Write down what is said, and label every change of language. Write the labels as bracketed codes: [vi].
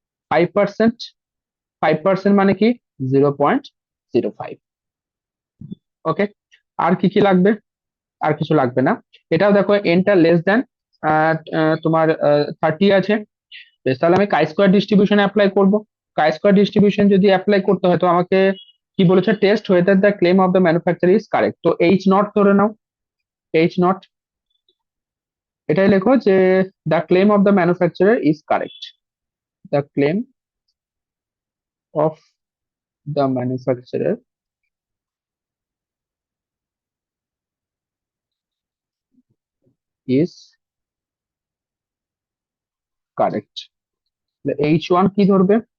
[bn] 5%। 5% মানে কি? 0.05। ওকে, আর কি কি লাগবে? আর কিছু লাগবে না। এটাও দেখো এনটা লেস দেন তোমার 30 আছে। বেশ, তাহলে আমি কাই স্কোয়ার ডিস্ট্রিবিউশন অ্যাপ্লাই করব। কাই স্কোয়ার ডিস্ট্রিবিউশন যদি অ্যাপ্লাই করতে হয় তো আমাকে কি বলেছে? [en] test whether the claim of the manufacturer is correct, [bn] তো এইচ নট ধরে নাও। [en] H naught, [bn] এটাই লেখো যে [en] The claim of the manufacturer is correct. The claim of the manufacturer is correct. [bn] H one কি ধরবে?